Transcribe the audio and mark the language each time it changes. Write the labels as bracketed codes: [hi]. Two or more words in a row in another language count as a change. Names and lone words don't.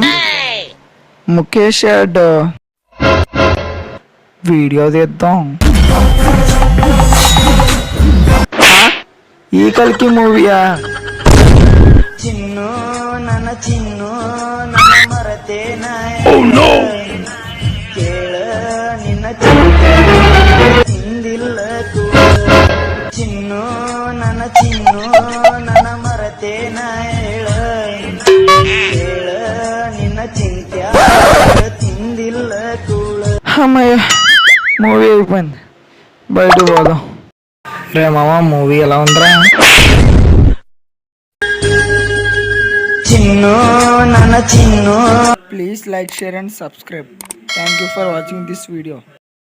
[te] ముఖేష్ వీడియో తీద్దాం. ఈ కలికి మూవీయా? [kn] ಚಿನ್ನು ನನ್ನ ಚಿನ್ನು ನನ್ನ ಮರತೇ ಕೇಳ ನಿನ್ನ ಹಿಂದಿಲ್ಲ ಚಿನ್ನು ನನ್ನ ಚಿನ್ನು ನನ್ನ ಮರತೇನ ಹೇಳ ಕೇಳ ನಿನ್ನ ಚಿಂತ್ಯ ತಿಂದಿಲ್ಲ ಕೂಳ. [te] అమ్మయ్య, మూవీ అయిపోయింది. బయట పోదాం. రే మామ, మూవీ ఎలా ఉందిరా? [kn] ಚಿನ್ನು ನನ್ನ ಚಿನ್ನು. [en] Please like, share and subscribe. Thank you for watching this video.